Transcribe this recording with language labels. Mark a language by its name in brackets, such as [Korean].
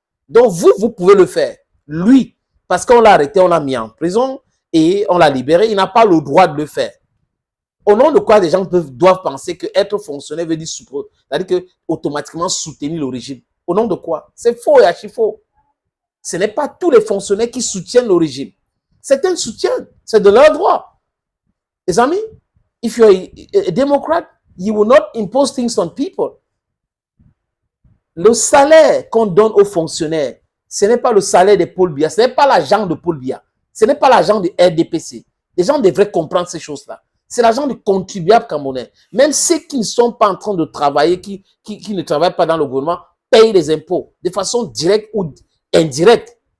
[French] Donc vous pouvez le faire. Lui, parce qu'on l'a arrêté, on l'a mis en prison et on l'a libéré, il n'a pas le droit de le faire. Au nom de quoi les gens doivent penser que être fonctionnaire veut dire c'est-à-dire que automatiquement soutenir le régime. Au nom de quoi? C'est faux et archi faux. Ce n'est pas tous les fonctionnaires qui soutiennent le régime. Certains soutiennent, c'est de leur droit. Les amis, [English] if you're a Democrat, you will not impose things on people. [French] Le salaire qu'on donne aux fonctionnaires, ce n'est pas le salaire de Paul Biya, ce n'est pas l'argent de Paul Biya, ce n'est pas l'argent de RDPC. Les gens devraient comprendre ces choses-là. C'est l'argent du contribuable camerounais. Même ceux qui ne sont pas en train de travailler, qui ne travaillent pas dans le gouvernement, payent les impôts de façon directe ou indirecte.